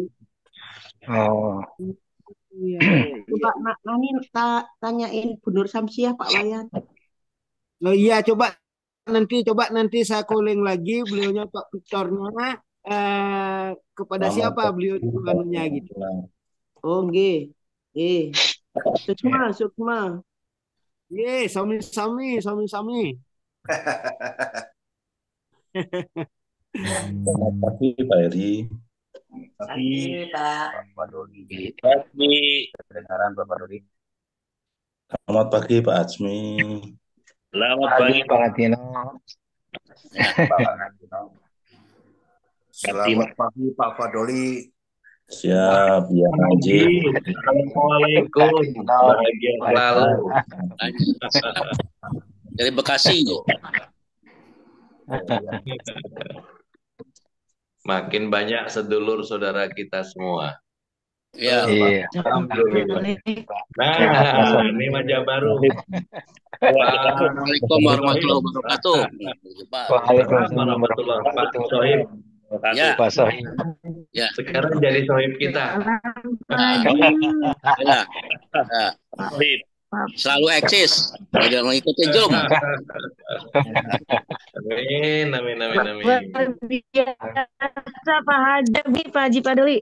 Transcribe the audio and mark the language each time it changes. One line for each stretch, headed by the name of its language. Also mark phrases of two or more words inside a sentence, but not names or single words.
Indonesian: Oh, Iya. Coba Nani tanyain Bu Nur Samsiah Pak Wayan. Oh iya, coba nanti saya calling lagi beliaunya Pak Victornya kepada Selamat siapa pagi, beliau itu Pak anunya gitu. Gilang.
Javanese: Oh, nggih. Nggih. Sukma, Sukma. Ye, sami-sami.
Indonesian: Selamat pagi, Pak Eri. Pagi, Pak. Pak Dodi. Pagi. Kedengaran Bapak Dodi. Selamat pagi, Pak Azmi. Selamat pagi pagi, Pak Latino. Bapak Nagino. Selamat pagi Pak Fadoli. Siap, ya Haji. Assalamualaikum. Bahagia selalu. Dari Bekasi. Makin banyak sedulur saudara kita semua. Ya. Iya. Alhamdulillah. Nah, ini wajah baru.
Arabic: السلام عليكم ورحمة الله وبركاته. Waalaikumsalam warahmatullahi warahmatullahi wabarakatuh.
Indonesian: Sohib. Ya. Pak Sohib. Ya. Sekarang jadi sohib kita. Ya. Sohib. Selalu eksis. Jangan mengikuti Zoom. Amin, amin, amin, amin. Biasa Pak Haji, Pak Haji Padoli.